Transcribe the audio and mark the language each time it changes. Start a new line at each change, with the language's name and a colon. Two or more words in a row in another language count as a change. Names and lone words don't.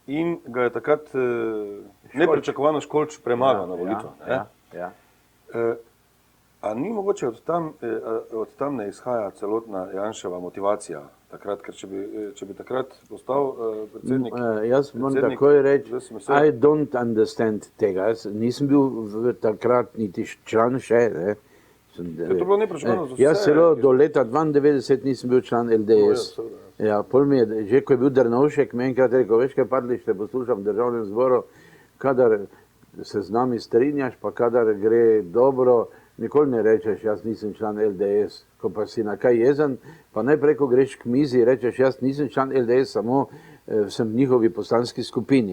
Slovenian: in ga je takrat nepričakovano Školč premagal na volitvah. A ni mogoče od tam ne izhaja celotna Janševa motivacija takrat, ker če bi takrat postal predsednik... Jaz moram takoj reči,
English: I don't understand tega.
Slovenian: Jaz nisem bil takrat niti član še. To bilo nepričakovano za vse. Jaz celo do leta 92 nisem bil član LDS. Pol mi je, že ko je bil Drnovšek, mi enkrat rekel, veš kaj Parlište, poslušam v Državnem zboru, kadar se z nami strinjaš, pa kadar gre dobro, nikoli ne rečeš, jaz nisem član LDS, ko pa si na kaj jezen, pa najprej, ko greš k mizi, rečeš, jaz nisem član LDS, samo sem v njihovi poslanski skupini.